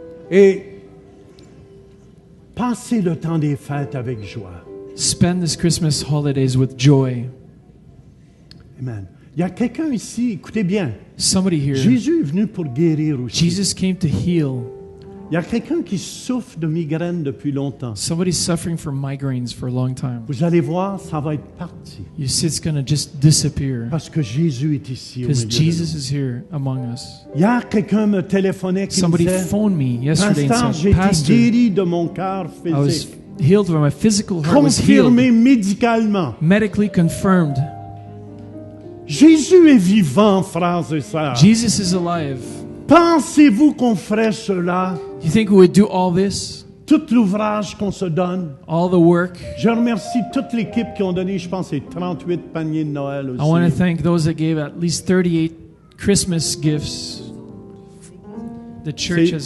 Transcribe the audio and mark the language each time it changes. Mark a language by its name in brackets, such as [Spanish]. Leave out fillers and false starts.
[French] Et passez le temps des fêtes avec joie. [English] Spend this Christmas holidays with joy. Amen. [French] Il y a quelqu'un ici, écoutez bien. [English] Somebody here, [French] Jésus est venu pour guérir aussi. [English] Jesus came to heal. [French] Il y a quelqu'un qui souffre de migraine depuis longtemps. [English] Somebody's suffering from migraines for a long time. [French] Vous allez voir, ça va être parti. [English] You see, it's going to just disappear [French] Parce que Jésus est ici au [English] because [French] milieu de nous. [English] Jesus is here among us. [French] Hier, quelqu'un me téléphonait qui me [English] Somebody [French] disait, [English] phoned me yesterday [French] Pasteur, [English] and [French] j'ai été [English] Pastor, [French] guéri de mon cœur [English] I was [French] physique. [English] healed from my physical heart was healed, [French] Confirmé médicalement. [English] medically confirmed. [French] Jésus est vivant, frères et sœurs. [English] Jesus is alive. [French] Pensez-vous qu'on ferait cela? [English] You think we would do all this, [French] Tout l'ouvrage qu'on se donne. [English] all the work? [French] Je remercie toute l'équipe qui ont donné, je pense, les 38 paniers de Noël [English] I want to [French] aussi. [English] thank those that gave at least 38 Christmas gifts the church has